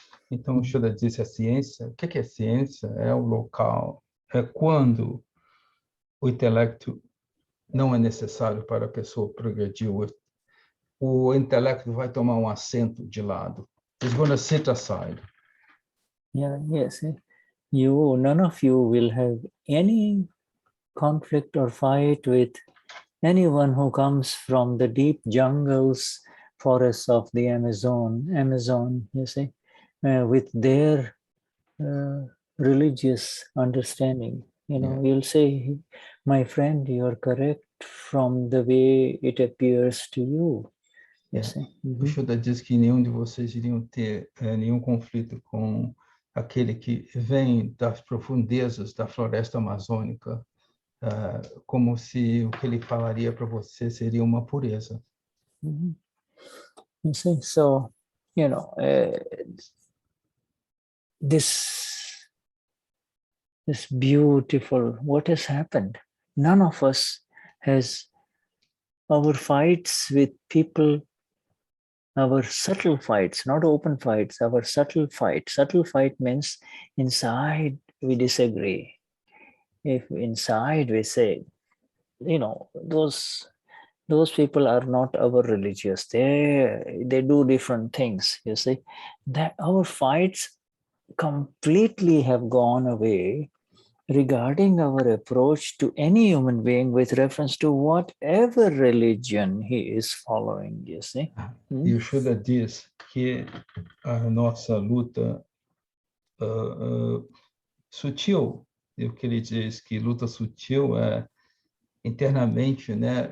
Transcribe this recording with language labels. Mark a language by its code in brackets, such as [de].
[pt] Então, o Shuddha disse a ciência. O que é ciência? É o local, é quando o intelecto não é necessário para a pessoa progredir. O intelecto vai tomar um assento de lado. [en] It's going to sit aside. Yeah, yes. None of you will have any conflict or fight with anyone who comes from the deep jungles, forests of the Amazon, you see, with their religious understanding. You'll say, my friend, you're correct from the way it appears to you. [pt] O Shuddha diz que nenhum de vocês iriam ter nenhum conflito com aquele que vem das profundezas da floresta amazônica, como se o que ele falaria para você seria uma pureza. [en] You see, so, this beautiful, what has happened? None of us has our fights with people, our subtle fights, not open fights, our subtle fight. Subtle fight means inside we disagree. If inside we say, those people are not our religious. They do different things, you see. That our fights completely have gone away regarding our approach to any human being with reference to whatever religion he is following, you see. [pt] E o Shuddha diz que a nossa luta sutil, e o que ele diz que luta sutil é internamente, né?